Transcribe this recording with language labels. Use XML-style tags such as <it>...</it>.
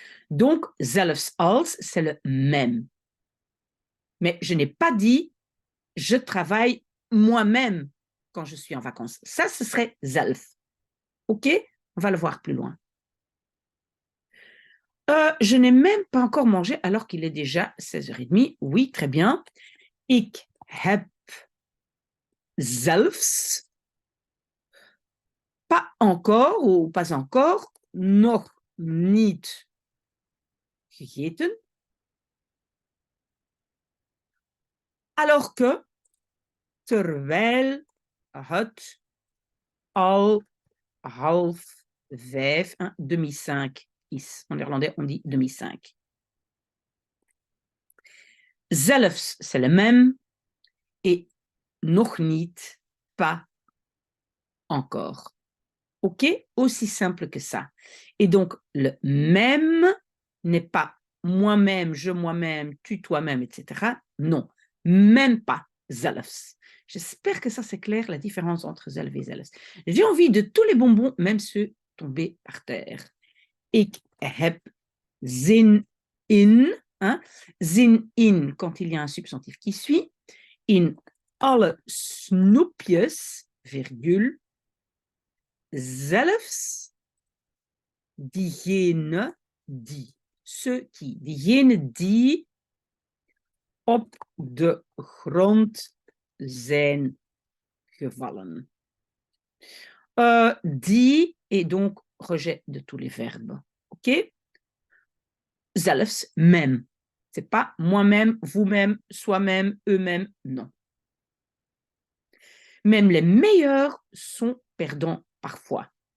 <fr>Donc,</fr> <nl>zelfs als,</nl> <fr>c'est le même. Mais je n'ai pas dit je travaille moi-même quand je suis en vacances. Ça, ce serait zelf. OK? On va le voir plus loin. Je n'ai même pas encore mangé alors qu'il est déjà 16h30. Oui, très bien.</fr> <nl>Ik heb zelfs</nl> <fr>pas encore ou pas encore</fr> <nl>nog niet gegeten.</nl> <fr>Alors que</fr> <nl>terwijl het al 4:30, demi 5 is.</nl> <fr>En néerlandais, on dit demi 5. Zelfs, c'est le même. Et nog niet, pas encore. OK? Aussi simple que ça. Et donc, le même n'est pas moi-même, je moi-même, tu toi-même, etc. Non, même pas zelfs. J'espère que ça c'est clair, la différence entre zelf et zelfs. J'ai envie de tous les bonbons, même ceux tombés par terre.</fr> <nl>Ik heb zin in, hein?</nl> <fr>Zin in, quand il y a un substantif qui suit.</fr> <nl>In alle snoepjes, virgule, zelfs diegene die,</nl> <fr>ceux qui,</fr> <nl>diegene die op de grond zijn gevallen.</nl> <fr>Die est donc rejet de tous les verbes. OK? Zelfs, même. C'est pas moi-même, vous-même, soi-même, eux-mêmes, non. Même les meilleurs sont perdants parfois.</fr>